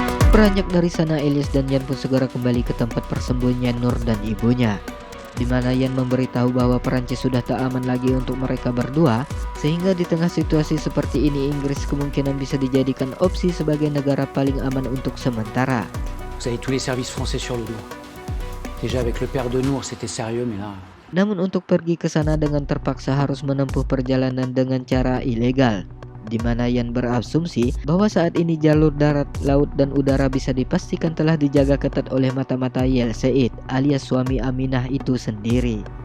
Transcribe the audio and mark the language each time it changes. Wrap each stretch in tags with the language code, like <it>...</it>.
<id>Beranjak dari sana, Elias dan Yan pun segera kembali ke tempat persembunyian Nur dan ibunya, di mana Yan memberitahu bahwa Perancis sudah tak aman lagi untuk mereka berdua, sehingga di tengah situasi seperti ini Inggris kemungkinan bisa dijadikan opsi sebagai negara paling aman untuk sementara.</id> <fr>Vous avez tous les services français sur le dos. Déjà avec le père de Nour, c'était sérieux, mais là...</fr> <id>Namun untuk pergi ke sana dengan terpaksa harus menempuh perjalanan dengan cara ilegal, di mana Yan berasumsi bahwa saat ini jalur darat, laut, dan udara bisa dipastikan telah dijaga ketat oleh mata-mata Yel Said alias suami Aminah itu sendiri.</id>